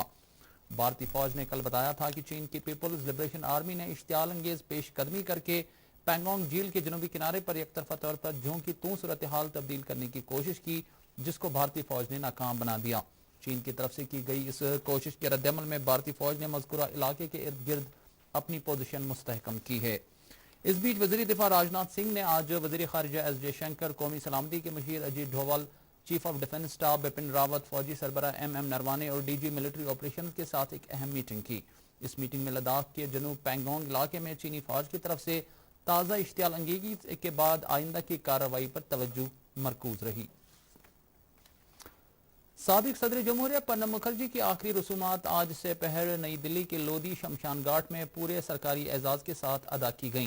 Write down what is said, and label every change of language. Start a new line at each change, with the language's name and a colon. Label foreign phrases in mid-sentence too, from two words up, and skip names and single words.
Urdu: بھارتی فوج نے کل بتایا تھا کہ چین کی پیپلز لبریشن آرمی نے اشتعال انگیز پیش قدمی کر کے پینگونگ جھیل کے جنوبی کنارے پر یک طرفہ طور پر جوں کی توں صورتحال تبدیل کرنے کی کوشش کی، جس کو بھارتی فوج نے ناکام بنا دیا۔ چین کی طرف سے کی گئی اس کوشش کے رد عمل میں بھارتی فوج نے مذکورہ علاقے کے ارد گرد اپنی پوزیشن مستحکم کی ہے۔ اس بیچ وزیر دفاع راجناتھ سنگھ نے آج وزیر خارجہ ایس جے شنکر، قومی سلامتی کے مشیر اجیت ڈھوول، چیف آف ڈیفنس اسٹاف بپن راوت، فوجی سربراہ ایم نروانے اور ڈی جی ملٹری آپریشن کے ساتھ ایک اہم میٹنگ کی۔ اس میٹنگ میں لداخ کے جنوب پینگونگ علاقے میں چینی فوج کی طرف سے تازہ اشتعال انگیزی کے بعد آئندہ کی کارروائی پر توجہ مرکوز رہی۔ سابق صدر جمہوریہ پرنب مکھرجی کی آخری رسومات آج سے پہر نئی دلی کے لودھی شمشان گھاٹ میں پورے سرکاری اعزاز کے ساتھ ادا کی گئیں۔